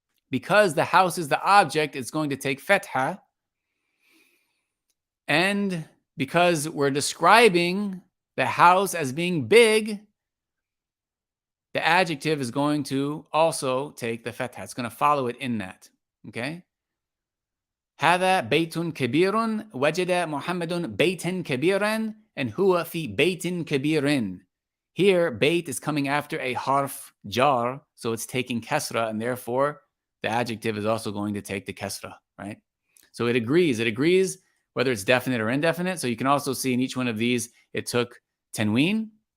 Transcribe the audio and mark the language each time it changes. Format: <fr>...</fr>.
<en>Because the house is the object, it's going to take fatha. And because we're describing the house as being big, the adjective is going to also take the fatha. It's going to follow it in that. Okay?</en> <ar>هذا بيت كبير وجد محمد بيتا كبيرا</ar> <en>and</en> <ar>هو في بيت كبير.</ar> <en>Here, bait is coming after a harf jar, so it's taking kasra, and therefore the adjective is also going to take the kasra, right? So it agrees whether it's definite or indefinite. So you can also see in each one of these, it took tanween.</en>